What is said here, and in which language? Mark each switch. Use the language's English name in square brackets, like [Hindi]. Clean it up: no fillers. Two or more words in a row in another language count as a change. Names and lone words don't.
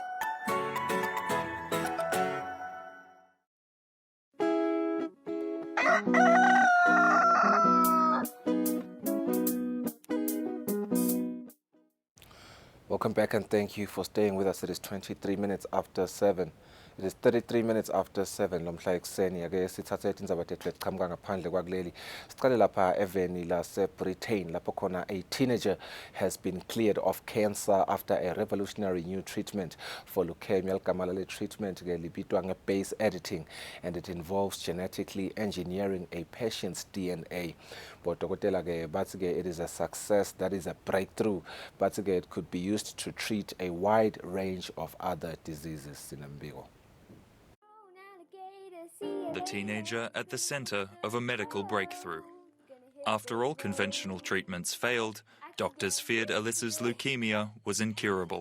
[English] Welcome back and thank you for staying with us. It is 23 minutes after 7. It is 33 minutes after 7 [Zulu] lomhla ekuseni ake sithathe indaba tethu eqhamuka ngaphandle kwakuleli. Siqale lapha eveni lase-Britain lapho khona [English] a teenager has been cleared of cancer after a revolutionary new treatment for leukemia. [Zulu] Ligama lale treatment ke libitwa [English] nge-base editing and it involves genetically engineering a patient's DNA. [Southern Sotho] Bodokotela ke bathi ke [English] it is a success, that is a breakthrough, but ke it could be used to treat a wide range of other diseases. [Zulu] Sinembiko. [English] The teenager at the center of a medical breakthrough. After all conventional treatments failed, doctors feared Alyssa's leukemia was incurable.